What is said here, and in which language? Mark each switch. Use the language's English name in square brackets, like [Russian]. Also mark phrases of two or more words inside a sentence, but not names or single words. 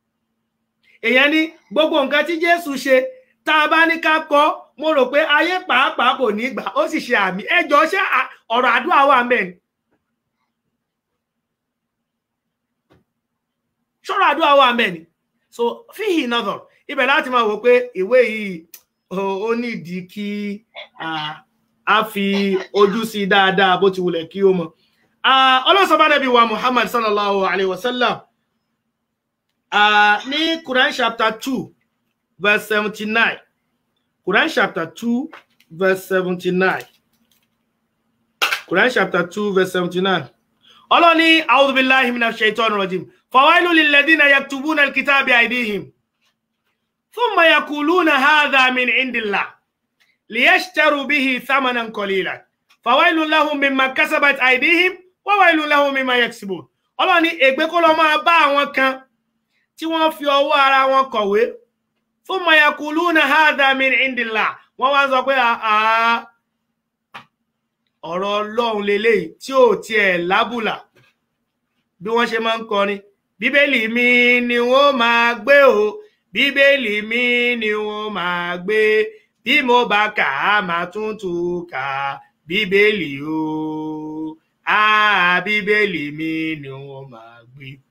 [Yoruba] Èèyàn ní gbogbo nǹkan tí Jésù ṣe tá a bá ní ká kọ́ mo rò pé ayé pàápàá kò ní gbà ó sì ṣe àmì ẹjọ́ ṣé ọ̀rọ̀ àdúrà wà ńbẹ̀ ni ṣọ́rọ̀ àdúrà wà ńbẹ̀ ni so fíhì náà ibẹ̀ láti máa wò pé ìwé yìí ó nídìí kí a fi ojú sí dáadáa bó ti wulẹ̀ kí ó mọ̀ ọlọ́sọ̀bá Nábì wa Muhammad [Arabic] صلى الله عليه وسلم [English] ní Quran chapter 2 verse 79 Quran chapter 2 verse 79 Quran chapter 2 verse 79 Allah ni [Arabic] أعوذ بالله من الشيطان الرجيم فويل للذين يكتبون الكتاب بأيديهم ثم يقولون هذا من عند الله ليشتروا به ثمنا قليلا فويل لهم مما كسبت أيديهم وويل لهم مما يكسبون [Yoruba] Allah ni ègbé kó lọ máa bá àwọn kan tí wọ́n fi ọwọ́ ara wọn kọ̀wé [Arabic] ثم يقولون هذا من عند الله [Yoruba] wọ́n wá sọ pé ọ̀rọ̀ Ọlọ́run lélẹ́yìí tí ò tiẹ̀ lábùlà bí wọ́n ṣe máa ń kọrin bíbélì mi ni wọ́n máa gbé o bíbélì mi ni wọ́n máa gbé bí mo bá kà á máa tún tún kà bíbélì o bíbélì mi ni wọ́n máa gbé